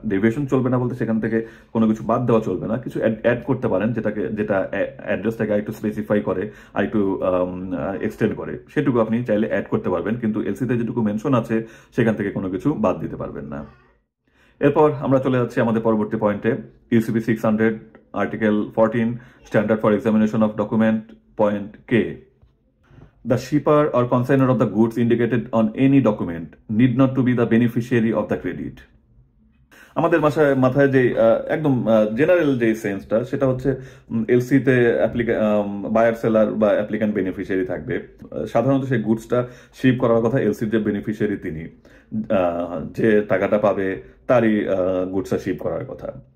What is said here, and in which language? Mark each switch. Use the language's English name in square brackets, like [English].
[Bangla] Deviation চলবে না বলতে সেখান থেকে কোনো কিছু বাদ দেওয়া চলবে না, কিছু অ্যাড করতে পারেন যেটা অ্যাড্রেসটাকে আরেকটু স্পেসিফাই করে, আরেকটু এক্সটেন্ড করে, সেটুকু আপনি চাইলে অ্যাড করতে পারবেন, কিন্তু এলসিতে যেটুকু মেনশন আছে সেখান থেকে কোনো কিছু বাদ দিতে পারবেন না। এরপর আমরা চলে যাচ্ছি আমাদের পরবর্তী পয়েন্টে, UCP 600 article 14 standard for examination of document, point K. [English] The shipper or consignor of the goods indicated on any document need not to be the beneficiary of the credit. [Bangla] আমাদের মাথায় যে একদম জেনারেল যে সেন্সটা, সেটা হচ্ছে এলসিতে বায়ার সেলার বা applicant beneficiary থাকবে। সাধারণত সেই গুডসটা শিপ করার কথা এলসির যে বেনিফিশিয়ারি তিনি, যে টাকাটা পাবে তারই গুডসটা শিপ করার কথা।